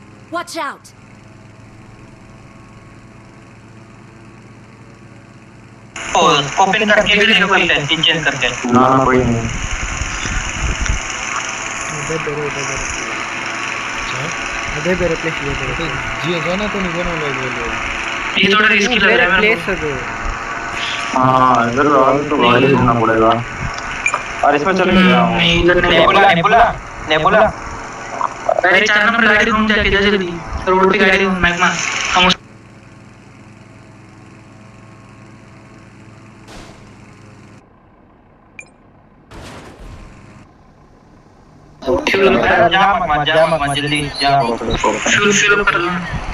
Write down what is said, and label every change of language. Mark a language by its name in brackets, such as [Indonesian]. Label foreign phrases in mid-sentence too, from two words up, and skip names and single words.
[English] Watch out! [Hindi] ओपन करके भी देखो कोई [English] setting change [Hindi] करके ना ना कोई नहीं [Kannada] ಅದೇ ಬೇರೆ ಪ್ಲೇಸ್ ಇದೆ [Hindi] ಜನ तो नहीं बना लोग ये थोड़ा रिस्की लग रहा है मेरे [Kannada] प्लेस ಅದು [Hindi] हाँ इधर तो गाड़ी ढूंढना पड़ेगा और इसमें चलेंगे नहीं इधर नेबुला नेबुला नेबुला अरे 4 नंबर गाड़ी ढूंढ जाके जा जल्दी रोड पे गाड़ी मैग्मा हम फ्यूल जा मत जल्दी जा फ्यूल कर लो